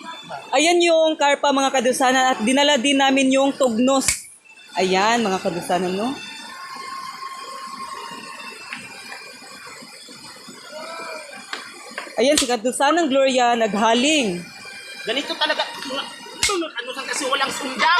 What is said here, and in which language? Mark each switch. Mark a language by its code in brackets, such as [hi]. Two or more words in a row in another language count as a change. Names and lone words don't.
[tl] Ayan yung karpa mga kadusanan at dinala din namin yung tugnos. Ayan mga kadusanan, no? Ayan si kadusanang Gloria naghaling. Ganito talaga. Ano sa kasi walang sundang.